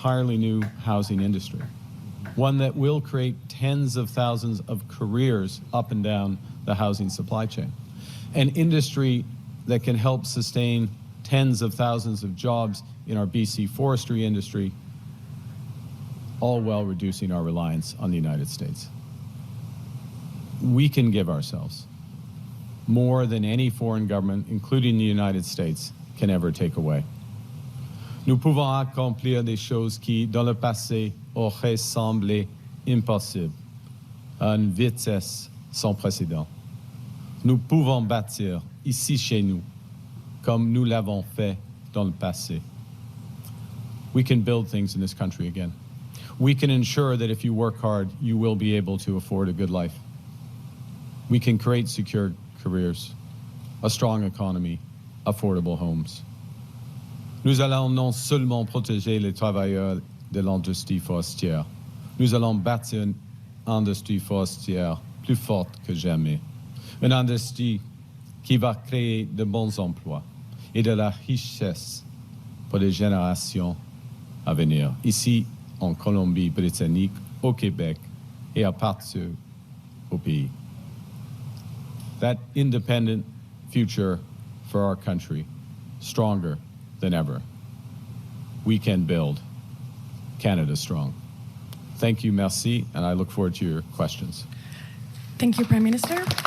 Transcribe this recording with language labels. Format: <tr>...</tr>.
<en>entirely new housing industry, one that will create tens of thousands of careers up and down the housing supply chain, an industry that can help sustain tens of thousands of jobs in our BC forestry industry, all while reducing our reliance on the United States. We can give ourselves more than any foreign government, including the United States, can ever take away.</en> <fr>Nous pouvons accomplir des choses qui, dans le passé, auraient semblé impossibles, à une vitesse sans précédent. Nous pouvons bâtir ici chez nous, comme nous l'avons fait dans le passé.</fr> <en>We can build things in this country again. We can ensure that if you work hard, you will be able to afford a good life. We can create secure careers, a strong economy, affordable homes.</en> <fr>Nous allons non seulement protéger les travailleurs de l'industrie forestière, nous allons bâtir une industrie forestière plus forte que jamais. Une industrie qui va créer de bons emplois et de la richesse pour les générations à venir, ici en Colombie-Britannique, au Québec et à partout au pays.</fr> <en>That independent future for our country, stronger than ever. We can build Canada strong. Thank you, merci, and I look forward to your questions. Thank you, Prime Minister.</en>